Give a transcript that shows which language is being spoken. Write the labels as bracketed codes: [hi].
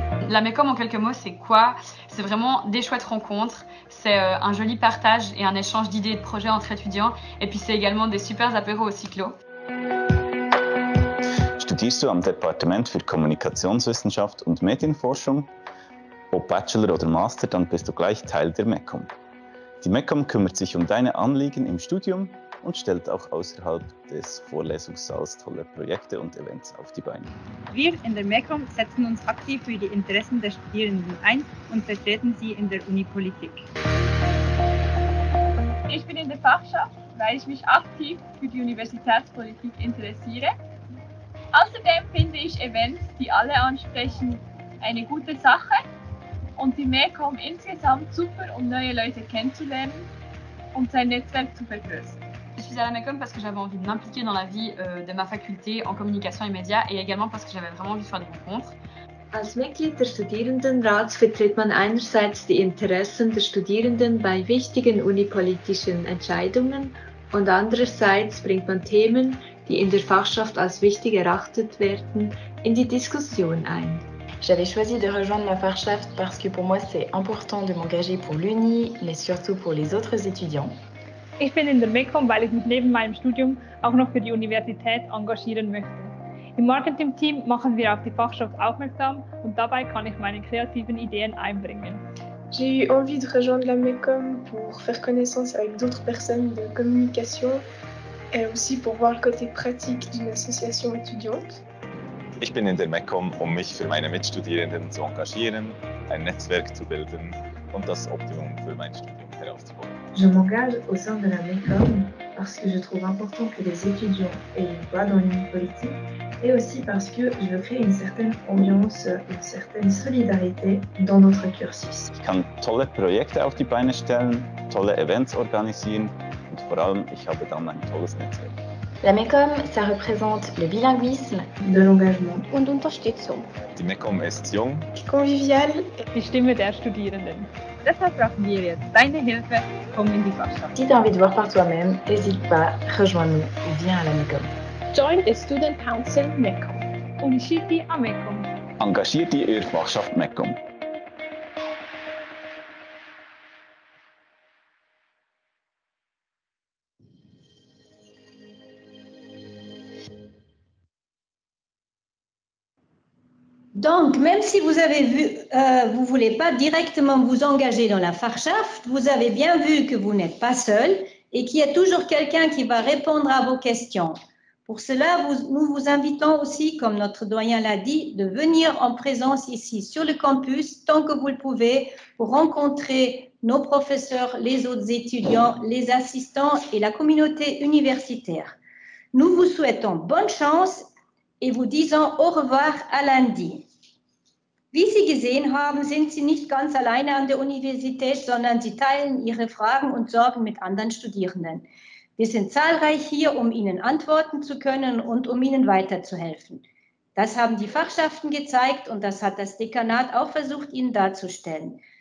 [fr] La MECOM en quelques mots, c'est quoi? C'est vraiment des chouettes rencontres, c'est un joli partage et un échange d'idées et de projets entre étudiants et puis c'est également des super apéros au cyclo. [de] Studierst du am Departement für Kommunikationswissenschaft und Medienforschung? Ob Bachelor oder Master, dann bist du gleich Teil der MECOM. Die MECOM kümmert sich um deine Anliegen im Studium und stellt auch außerhalb des Vorlesungssaals tolle Projekte und Events auf die Beine. Wir in der MECOM setzen uns aktiv für die Interessen der Studierenden ein und vertreten sie in der Unipolitik. Ich bin in der Fachschaft, weil ich mich aktiv für die Universitätspolitik interessiere. Außerdem finde ich Events, die alle ansprechen, eine gute Sache und die MECOM insgesamt super, um neue Leute kennenzulernen und sein Netzwerk zu vergrößern. [fr] Je suis à la MECOM parce que j'avais envie de m'impliquer dans la vie de ma faculté en communication et médias et également parce que j'avais vraiment envie de faire des rencontres. [de] Als Mitglied des Studierendenrats vertritt man einerseits die Interessen der Studierenden bei wichtigen unipolitischen Entscheidungen und andererseits bringt man Themen, die in der Fachschaft als wichtig erachtet werden, in die Diskussion ein. [fr] J'avais choisi de rejoindre la Fachschaft parce que pour moi c'est important de m'engager pour l'Uni, mais surtout pour les autres étudiants. [de] Ich bin in der MECOM, weil ich mich neben meinem Studium auch noch für die Universität engagieren möchte. Im Marketing-Team machen wir auf die Fachschaft aufmerksam und dabei kann ich meine kreativen Ideen einbringen. [fr] J'ai eu envie de rejoindre la MECOM pour faire connaissance avec d'autres personnes de communication et aussi pour voir le côté pratique d'une association étudiante. [de] Ich bin in der MECOM, um mich für meine Mitstudierenden zu engagieren, ein Netzwerk zu bilden und das Optimum für mein Studium herauszuholen. [fr] Je m'engage au sein de la MECOM parce que je trouve important que les étudiants aient une voix dans l'Uni politique et aussi parce que je veux créer une certaine ambiance, une certaine solidarité dans notre cursus. [de] Ich kann tolle Projekte auf die Beine stellen, tolle Events organisieren und vor allem, ich habe dann ein tolles Netzwerk. [fr] La MECOM, ça représente le bilinguisme, de l'engagement [de] und Unterstützung. Die MECOM ist jung, [fr] Convivial. [de] Die Stimme der Studierenden. Deshalb brauchen wir jetzt deine Hilfe. Komm in die Fachschaft. [fr] Si tu as envie de voir par toi-même, n'hésite pas, rejoins-nous ou viens à la MECOM. [en] Join the Student Council MECOM. [it] Unisciti a MECOM. [de] engagiert die Ihre Fachschaft MECOM. [fr] Donc, même si vous avez vu, vous ne voulez pas directement vous engager dans la Fachschaft, vous avez bien vu que vous n'êtes pas seul et qu'il y a toujours quelqu'un qui va répondre à vos questions. Pour cela, nous vous invitons aussi, comme notre doyen l'a dit, de venir en présence ici sur le campus tant que vous le pouvez pour rencontrer nos professeurs, les autres étudiants, les assistants et la communauté universitaire. Nous vous souhaitons bonne chance et vous disons au revoir à lundi. [de] Wie Sie gesehen haben, sind Sie nicht ganz alleine an der Universität, sondern Sie teilen Ihre Fragen und Sorgen mit anderen Studierenden. Wir sind zahlreich hier, um Ihnen antworten zu können und um Ihnen weiterzuhelfen. Das haben die Fachschaften gezeigt und das hat das Dekanat auch versucht, Ihnen darzustellen.